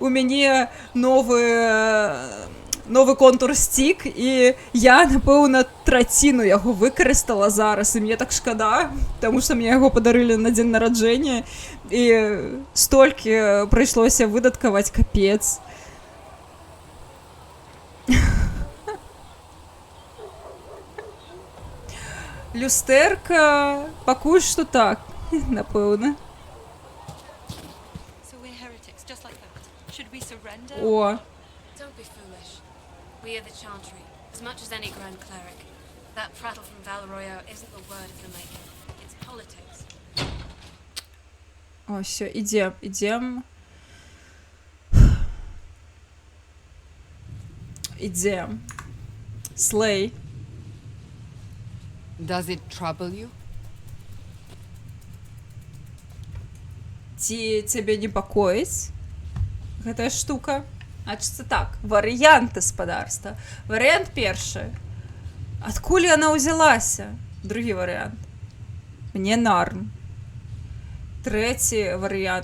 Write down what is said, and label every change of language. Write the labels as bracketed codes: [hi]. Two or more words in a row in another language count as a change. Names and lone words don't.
[be] Проста у мяне новы контур сцік, і я, напэўна, траціну яго выкарыстала зараз, і мне так шкада, таму што мне яго падарылі на дзень нараджэння, і столькі прыйшлося выдаткаваць, капец. Люстэрка, пакуль што так, напэўна. [en] So we're heretics, just like that. Should we surrender? [be] О, [en] Don't be foolish. We are the Chantry, as much as any Grand Cleric. That prattle from Valroyo isn't the word of the making. It's politics. [uk] о, все, [be] ідзем. Слей. [en] Does it trouble you? [be] Ці цябе непакоіць гэтая штука? Значыцца так, варыянт гаспадарства. Варыянт першы. Адкуль яна ўзялася? Другі варыянт. Мне нарм. Трэці варыянт.